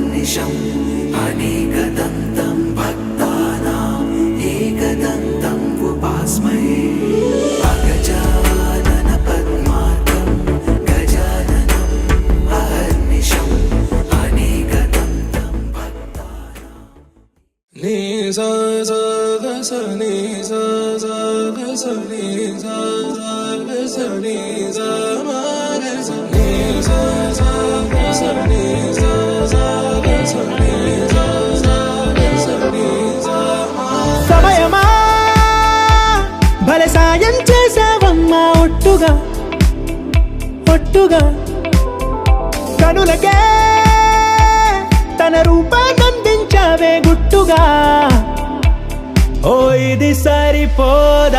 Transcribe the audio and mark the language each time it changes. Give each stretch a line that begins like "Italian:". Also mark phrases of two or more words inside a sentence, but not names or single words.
Sanskrit: अहर्निशम् अनेकदन्तं भक्तानाम् एकदन्तम् उपास्महे अगजानन पद्मार्कं गजाननम् अहर्निशम् अनेकदन्तं भक्तानाम् नि सा सा ग स नि सा सा ग स नि सा सा ग स नि सा मा ग स नि सा सा ग स नि सा सा ग स नि सा सा ग स नि सा मा
Telugu: సమయమా భలే సాయం చేసావమ్మా ఒట్టుగా ఒట్టుగా కనులకే తన రూపాన్నందించావే గుట్టుగా ఓ ఇది సరిపోదా